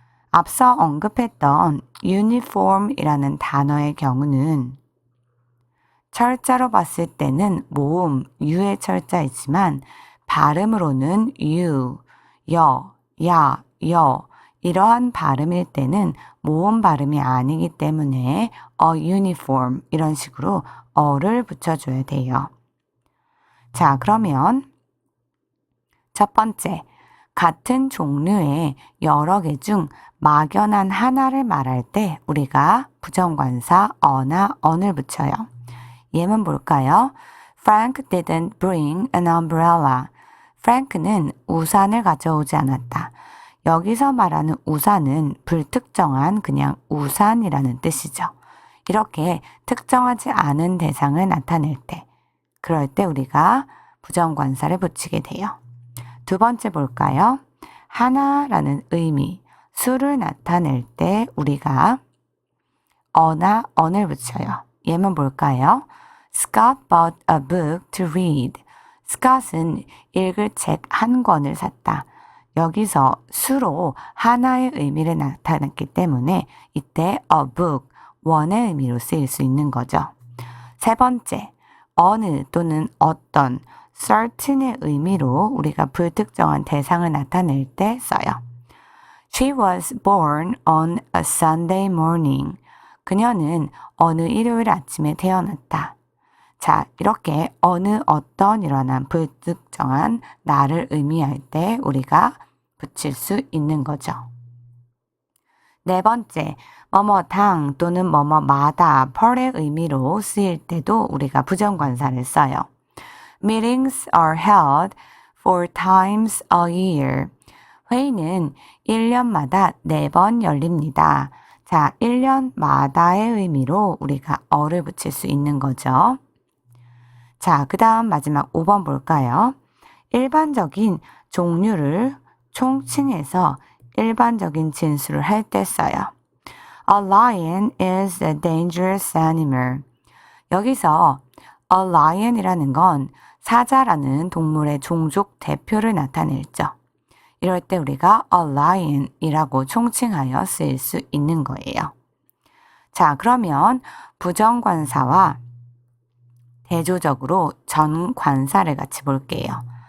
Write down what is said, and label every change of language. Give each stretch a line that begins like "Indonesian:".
Korean: 앞서 언급했던 uniform이라는 단어의 경우는 철자로 봤을 때는 모음, 유의 철자이지만 발음으로는 유, 여, 야, 여 이러한 발음일 때는 모음 발음이 아니기 때문에 a uniform 이런 식으로 어를 붙여줘야 돼요. 자, 그러면 첫 번째, 같은 종류의 여러 개 중 막연한 하나를 말할 때 우리가 부정관사 어나 on을 붙여요. 예문 볼까요?
English: Frank didn't bring an umbrella.
Korean: 프랭크는 우산을 가져오지 않았다. 여기서 말하는 우산은 불특정한 그냥 우산이라는 뜻이죠. 이렇게 특정하지 않은 대상을 나타낼 때, 그럴 때 우리가 부정관사를 붙이게 돼요. 두 번째 볼까요? 하나라는 의미, 수를 나타낼 때 우리가 어나 on을 붙여요. 예문 볼까요?
English: Scott bought a book to read.
Korean: 스캇은 읽을 책 한 권을 샀다. 여기서 수로 하나의 의미를 나타냈기 때문에 이때 a book, 원의 의미로 쓰일 수 있는 거죠. 세 번째, 어느 또는 어떤, certain의 의미로 우리가 불특정한 대상을 나타낼 때 써요.
English: She was born on a Sunday morning.
Korean: 그녀는 어느 일요일 아침에 태어났다. 자, 이렇게 어느 어떤 일어난 불특정한 나를 의미할 때 우리가 붙일 수 있는 거죠. 네 번째, 뭐뭐당 또는 뭐뭐마다 펄의 의미로 쓰일 때도 우리가 부정관사를 써요.
English: Meetings are held 4 times a year.
Korean: 회의는 1년마다 4번 열립니다. 자, 1년마다의 의미로 우리가 어를 붙일 수 있는 거죠. 자, 그 다음 마지막 5번 볼까요? 일반적인 종류를 총칭해서 일반적인 진술을 할 때 써요.
English: A lion is a dangerous animal.
Korean: 여기서 a lion이라는 건 사자라는 동물의 종족 대표를 나타내죠. 이럴 때 우리가 a lion이라고 총칭하여 쓰일 수 있는 거예요. 자, 그러면 부정관사와 대조적으로 정관사를 같이 볼게요.